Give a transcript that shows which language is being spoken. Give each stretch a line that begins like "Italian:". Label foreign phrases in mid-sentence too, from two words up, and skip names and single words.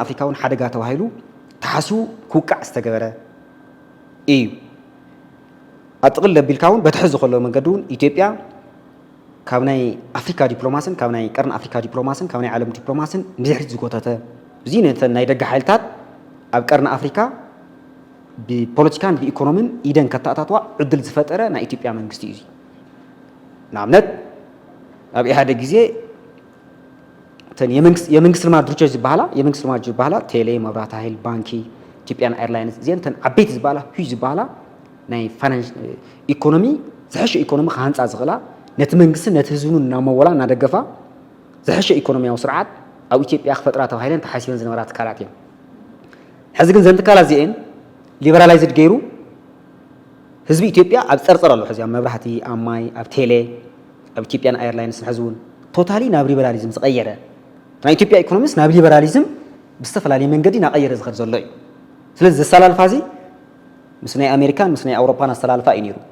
Tigrinya: ኣፍሪካውን ሓደጋ ተባሂሉ ተሓስቡ ክውቃዕ ዝተገበረ እዩ ኣጥቕል ለቢልካውን በትሕዝ ዘሎ መንገዱን ኢትዮጵያ ካብ ናይ ኣፍሪካ ዲፕሎማስን ካብ ናይ ቀርኒ ኣፍሪካ ዲፕሎማስን ካብ ናይ ዓለም ዲፕሎማስን ንድሕሪ ዝጎተተ እዚ ናይ ደገ ሓይልታት ኣብ ቀርኒ ኣፍሪካ ብፖለቲካን ብኢኮኖሚን ኢደን ከተኣታትዋ ዕድል ዝፈጠረ ናይ ኢትዮጵያ መንግስቲ እዩ ንኣብነት ኣብ ኢህአዴግ ጊዜ ተን
Amharic: የመንግስት ልማት ድርጅቶች
Tigrinya: ዝበሃላ ቴሌ መብራት ኃይል ባንኪ ኢትዮጵያን ኤርላይንስ እዚአን ተን ዓበይቲ ዝበሃላ ሂጅ ዝበሃላ ናይ ፋይናንስ ኢኮኖሚ ዝሐሸ ኢኮኖሚ ከሃንፃ ዝኽእላ ነቲ መንግስትን ነቲ ህዝቡን እናመወላ እናደገፋ ዝሐሸ ኢኮኖሚያዊ ስርዓት ኣብ ኢትዮጵያ ክፈጥራ ተባሂለን ተሓሲበን ዝነበራ ትካላት እየን ሕዚ ግን ዘን ትካላት እዚአን ሊበራላይዝድ ገይሩ ህዝቢ ኢትዮጵያ ኣብ ፀርፀር ኣሎ ሕዚ ኣብ መብራህቲ ኣብ ማይ ኣብ ቴሌ ኣብ ኢትዮጵያን ኤርላይንስ ሕዝቡን ቶታሊ ናብ ሊበራሊዝም ዝቀየረ ናይ ኢትዮጵያ ኢኮኖሚስ ናብ ሊበራሊዝም ብዝተፈላለየ መንገዲ እናቀየረ ዝኸድ ዘሎ እዩ ስለዚ ዘሰላልፋ እዚ ምስ ናይ ኣሜሪካን ምስ ናይ ኣውሮፓን ኣስተላልፋ እዩ ነይሩ